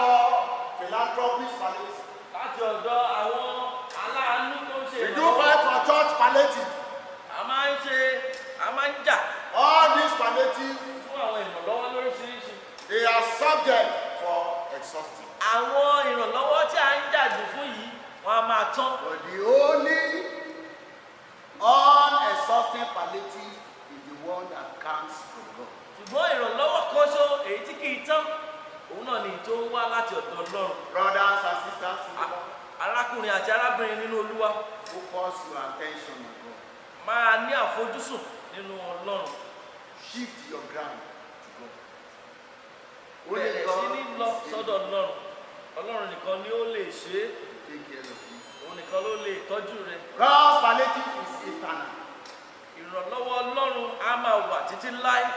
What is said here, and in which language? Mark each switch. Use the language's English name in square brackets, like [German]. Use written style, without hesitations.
[English] for philanthropist palliative. [Yoruba] láti ọ̀dọ̀ àwọn aláàánú tó ń ṣe [English] We do [Yoruba] ìrànlọ́wọ́. [English] fight for church palliative. [Yoruba] A máa ń jà [English] All these palliatives, [Yoruba] fún àwọn ìrànlọ́wọ́ lóríṣiríṣi. [English] they are subject for exhausting. [Yoruba] Àwọn ìrànlọ́wọ́ tí a ń jàdù fún yìí, wọ́n á máa tán. [English] But the only unexhausting palliative is the one that comes from God. [Yoruba] Ṣùgbọ́n ìrànlọ́wọ́ kan ṣo èyí tí kì í tán, òun náà ni tó ń wá láti ọ̀dọ̀ Ọlọ́run. [English] Brothers and sisters, in the Lord, [Yoruba] Arákùnrin àti arábìnrin nínú Olúwa [English] focus your attention on God. [Yoruba] máa ní àfojúsùn nínú Ọlọ́run. [English] Shift your ground to God. [Yoruba] Bẹ̀rẹ̀ sí ní lọ sọ́dọ̀ Ọlọ́run. Ọlọ́run nìkan ni ó lè ṣe é. [English] to take care of you. [Yoruba] Òun nìkan ló lè tọ́jú rẹ̀. [English] God's palliative is eternal [Yoruba] Ìrànlọ́wọ́ Ọlọ́run á máa wà títí láé.